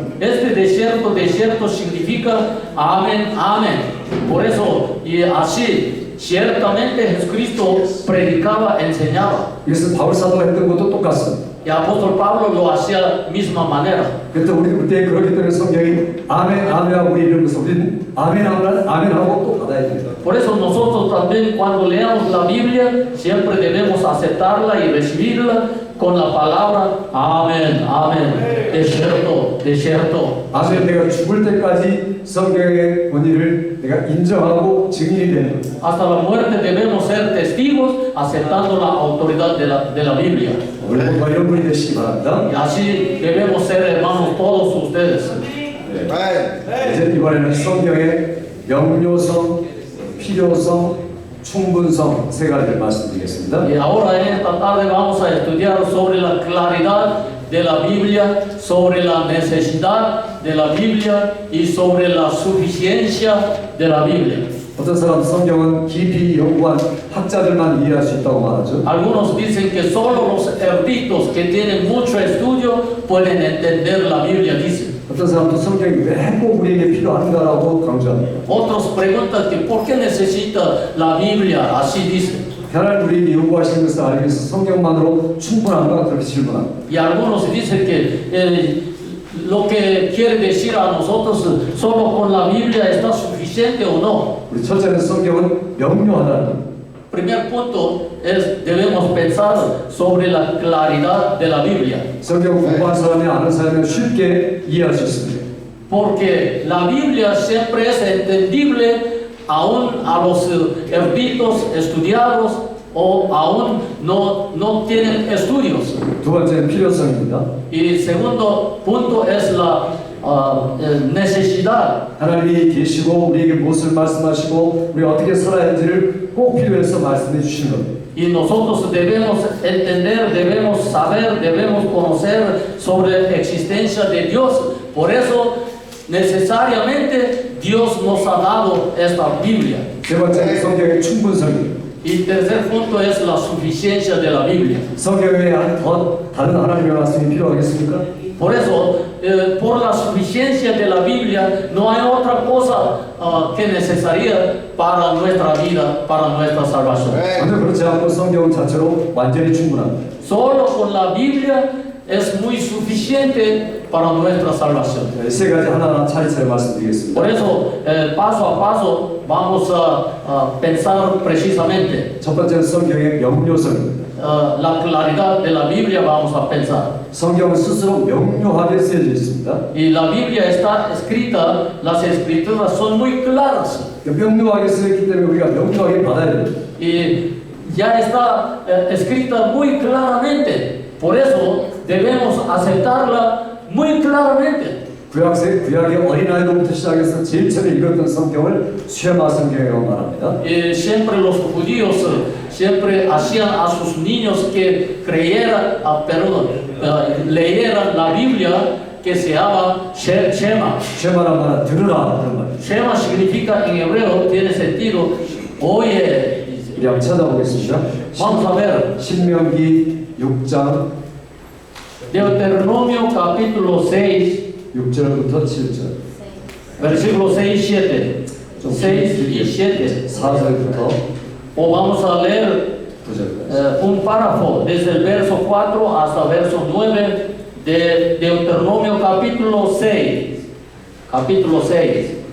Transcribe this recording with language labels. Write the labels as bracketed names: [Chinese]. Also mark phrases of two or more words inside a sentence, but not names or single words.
[Spanish] Este de cierto significa amén, amén. Por eso, y así, ciertamente Jesucristo predicaba, enseñaba. [Korean] 이것은 바울 사도가 했던 것도 똑같습니다. [Spanish] Y apóstol Pablo lo hacía misma manera. [Korean] 그때 우리 그때 그렇기 때문에 성경이 아멘 아멘하고 우리 이러면서 우리는 아멘 아멘 아멘하고 또 받아야 됩니다. [Spanish] Por eso nosotros también cuando leamos la Biblia siempre debemos aceptarla y recibirla con la palabra amén, amén. De cierto. [Korean] 아멘 내가 죽을 때까지 성경의 권위를 내가 인정하고 증인이 되는 거예요. [Spanish] Hasta la muerte debemos ser testigos aceptando la autoridad de la Biblia. [Korean] 우리 모두가 이런 분이 되시기 바랍니다. [Spanish] Y así debemos ser hermanos todos ustedes. [Korean] 이제 이번에는 성경의 명료성, 필요성, 충분성 세 가지를 말씀드리겠습니다. [Spanish] Y ahora en esta tarde vamos a estudiar sobre la claridad de la Biblia, sobre la necesidad de la Biblia y sobre la suficiencia de la Biblia. [Korean] 어떤 사람 성경은 깊이 연구한 학자들만 이해할 수 있다고 말하죠. [Spanish] Algunos dicen que solo los eruditos que tienen mucho estudio pueden entender la Biblia, dicen. [Korean] 어떤 사람도 성경이 왜 꼭 우리에게 필요한가라고 강조합니다. [Spanish] Otros preguntan que por qué necesita la Biblia, así dicen. [Korean] 하나님 우리에게 요구하시는 것을 알기 위해서 성경만으로 충분한가 그렇게 질문합니다. [Spanish] Y algunos dicen que lo que quiere decir a nosotros solo con la Biblia está suficiente o no. [Korean] 우리 첫째는 성경은 명료하다는 겁니다. [Spanish] Primer punto es debemos pensar sobre la claridad de la Biblia. [Korean] 성경 공부한 사람이 아는 사람은 쉽게 이해할 수 있습니다. [Spanish] Porque la Biblia siempre es entendible aún a los eruditos estudiados o aún no tienen estudios. [Korean] 두 번째는 필요성입니다. [Spanish] Y el segundo punto es la necesidad. [Korean] 하나님이 계시고 우리에게 무엇을 말씀하시고 우리가 어떻게 살아야 할지를 꼭 필요해서 말씀해 주시는 겁니다. [Spanish] Y nosotros debemos entender, debemos saber, debemos conocer sobre la existencia de Dios. Por eso, necesariamente, Dios nos ha dado esta Biblia. [Korean] 세 번째는 성경의 충분성입니다. [Spanish] Y tercer punto es la suficiencia de la Biblia. [Korean] 성경 외에 더 다른 하나님의 말씀이 필요하겠습니까? [Spanish] Por eso, por la suficiencia de la Biblia, no hay otra cosa que necesaria para nuestra vida, para nuestra salvación. [Korean] 전혀 그렇지 않고 성경 자체로 완전히 충분합니다. [Spanish] Solo con la Biblia es muy suficiente para nuestra salvación. [Korean] 세 가지 하나하나 차례차례 말씀드리겠습니다. [Spanish] Por eso, paso a paso, vamos a pensar precisamente. [Korean] 첫 번째는 성경의 명료성입니다. [Spanish] La claridad de la Biblia vamos a pensar. [Korean] 성경은 스스로 명료하게 쓰여져 있습니다. [Spanish] Y la Biblia está escrita, las escrituras son muy claras. [Korean] 명료하게 쓰였기 때문에 우리가 명료하게 받아야 됩니다. [Spanish] Y ya está escrita muy claramente. Por eso debemos aceptarla muy claramente. [Korean] 구약의 어린아이로부터 시작해서 제일 처음에 읽었던 성경을 쉐마 성경이라고 말합니다. [Spanish] Y siempre los judíos siempre hacían a sus niños que leyeran la Biblia que se llama Shema. [Korean] 쉐마란 말은 들으라 그런 말이에요. [Spanish] Shema significa en hebreo, tiene sentido, oye. [Korean] 우리 한번 찾아보겠습니다. [Spanish] Vamos a ver. [Korean] 신명기 6장 [Spanish] Deuteronomio capítulo 6, [Korean] 6절부터 7절 [Spanish] versículo 6 y 7. 6 y 7. [Korean] 4절부터 [Spanish] O vamos a leer [Korean] 9절까지 [Spanish] un párrafo desde el verso 4 hasta el verso 9 de Deuteronomio capítulo 6. Capítulo 6.